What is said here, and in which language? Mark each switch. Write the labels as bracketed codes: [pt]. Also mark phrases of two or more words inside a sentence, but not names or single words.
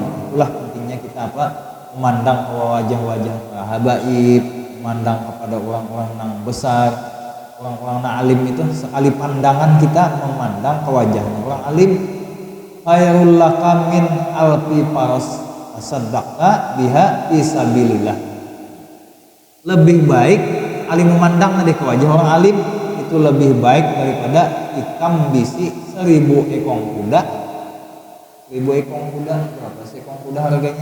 [id] Itulah pentingnya kita memandang ke wajah-wajah habaib, memandang kepada orang-orang yang besar, orang-orang yang alim. Itu sekali pandangan kita memandang ke wajahnya orang alim. [ar] خير لك من ألف فرس تصدقت بها في سبيل الله. [bjn] Lebih baik alim memandang tadi ke wajah orang alim itu lebih baik daripada ikam bisi 1000 ekong kuda. 1000 ekong kuda berapa sih ekong kuda harganya?